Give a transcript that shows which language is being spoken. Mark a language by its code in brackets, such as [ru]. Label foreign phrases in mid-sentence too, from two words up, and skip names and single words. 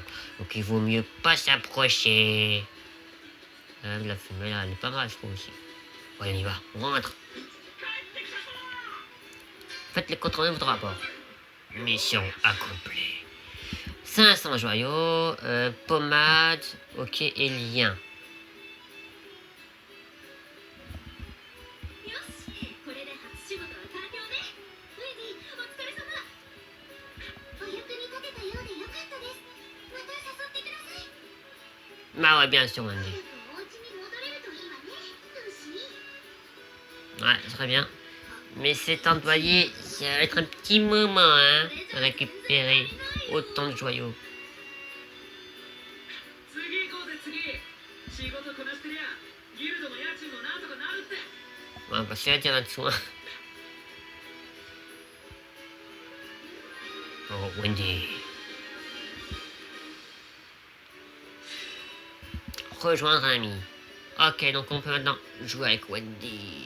[fr] Donc il vaut mieux pas s'approcher. La fumée là, elle est pas mal, je trouve aussi. Ouais, on y va. On rentre. Faites le contrôle de votre rapport. Mission accomplie. 500 joyaux, pommade, ok, et lien. [ja] よしこれで初仕事は完了ねウェディお疲れ様お役に立てたようでよかったですまた誘ってください [fr] Bah ouais, bien sûr, Wendy. [ja] 早くお家に戻れるといいわねルーシー [fr] Ouais, très bien. Mais cet employé, ça va être un petit moment, hein, de récupérer autant de joyaux. [ja] 次行こうぜ次仕事こなしてりゃギルドの家賃もなんとかなるって [fr] Ouais, bah c'est là, tiens, là-dessous. Hein. Oh, Wendy. Rejoindre un ami. Ok, donc on peut maintenant jouer avec Wendy.